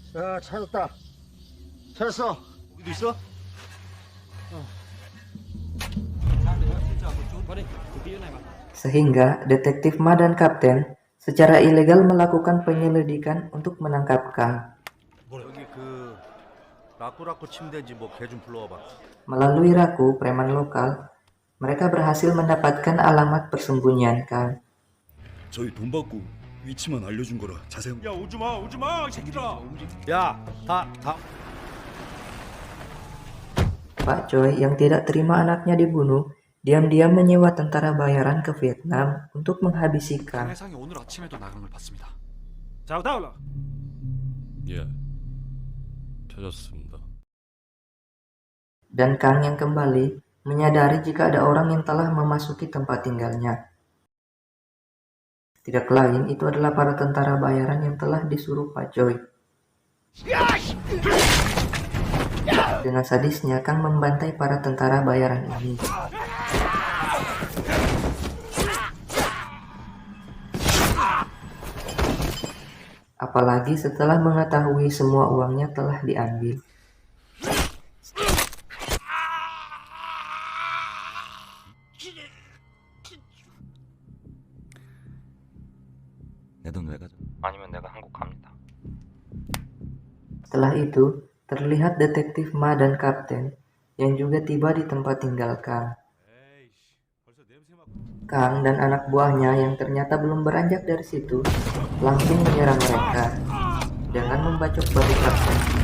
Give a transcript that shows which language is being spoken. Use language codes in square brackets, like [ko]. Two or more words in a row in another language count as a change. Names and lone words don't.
[id] Sehingga detektif Ma dan Kapten secara ilegal melakukan penyelidikan untuk menangkap Kang. Melalui Raku, preman lokal, mereka berhasil mendapatkan alamat persembunyian Kang. [ko] 저희 돈 받고 위치만 알려준 거라 자세한. 야 오지마 이 새끼들아. [id] Pak Choi yang tidak terima anaknya dibunuh, diam-diam menyewa tentara bayaran ke Vietnam untuk menghabisi Kang. [ko] 해상이 오늘 아침에도 나간 걸 봤습니다. 자, 다올라. 예, 찾았습니다. [id] Dan Kang yang kembali menyadari jika ada orang yang telah memasuki tempat tinggalnya. Tidak lain itu adalah para tentara bayaran yang telah disuruh Pak Choi. Dengan sadisnya, Kang membantai para tentara bayaran ini. Apalagi setelah mengetahui semua uangnya telah diambil. [ko] 내 돈 왜 가져? 아니면 내가 한국 갑니다. [id] Setelah itu, terlihat detektif Ma dan kapten yang juga tiba di tempat tinggal Kang. Kang dan anak buahnya yang ternyata belum beranjak dari situ langsung menyerang mereka dengan membacok bahu kapten.